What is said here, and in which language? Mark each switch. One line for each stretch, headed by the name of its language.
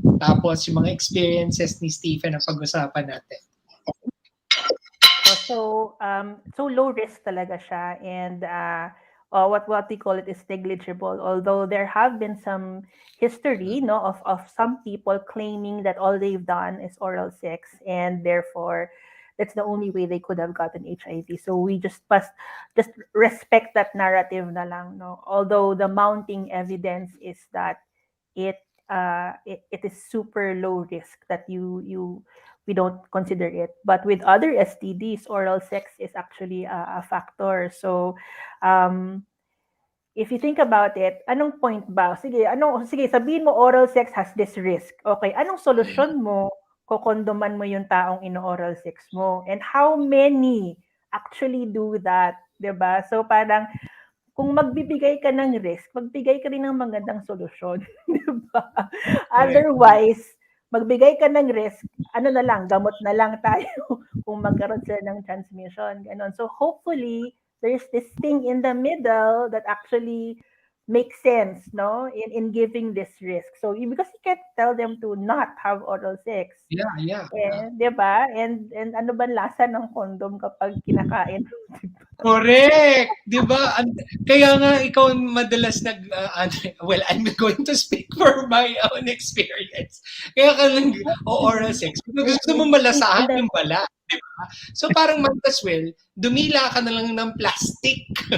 Filipino: Tapos, yung mga experiences ni Stephen ang pag-usapan natin.
English: So low risk
Filipino: talaga siya.
English: And what we call it is negligible. Although there have been some history, no, of some people claiming that all they've done is oral sex. And therefore, that's the only way they could have gotten HIV. So we just respect that narrative
Filipino: na lang,
English: no. Although the mounting evidence is that it is super low risk, that we don't consider it. But with other STDs, oral sex is actually a factor. So if you think about it,
Filipino: anong point ba? Sige, sabihin mo
English: oral sex has this risk. Okay,
Filipino: anong solusyon mo? Kokondoman mo yung taong ino-oral sex mo.
English: And how many actually do that,
Filipino: 'di ba? So parang kung magbibigay ka ng risk, magbigay ka rin ng magandang solusyon, 'di ba? Otherwise, magbigay ka ng risk, gamot na lang tayo kung magkaroon sila ng transmission, ganon.
English: So hopefully, there's this thing in the middle that actually makes sense, no, in giving this risk. So because you can't tell them to not have oral sex. Yeah. And, di ba?
Filipino: And ano ba lasa ng condom kapag kinakain?
English: Correct!
Filipino: Di ba? Kaya nga ikaw madalas
English: well, I'm going to speak for my own experience.
Filipino: Kaya ka lang oral sex. Gusto mo malasahan yung balat. Di ba? So parang
English: might as well,
Filipino: dumila ka na lang ng plastic.